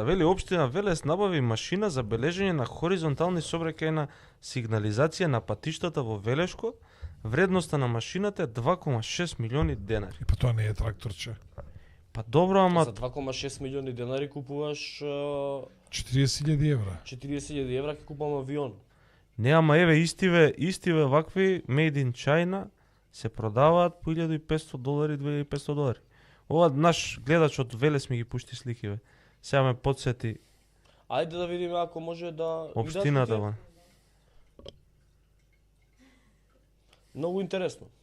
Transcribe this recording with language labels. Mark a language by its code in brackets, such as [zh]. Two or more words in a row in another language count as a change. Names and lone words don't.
[mk] Вели општина Велес набави машина за бележење на хоризонтални сообраќајна сигнализација на патиштата во Велешко. Вредноста на машината е 2,6 милиони денари. Па тоа не е тракторче. Па добро, ама За 2,6 милиони денари купуваш 40.000 евра. 40.000 евра ќе купувам авион. не, ама еве истиве вакви [en] made in China [mk] се продаваат по $1,500, $2,500. Ова наш гледач од Велес ми ги пушти слики, бе. Сега ме подсети Ајде да видиме ако може да општината, видат. бе. Многу интересно.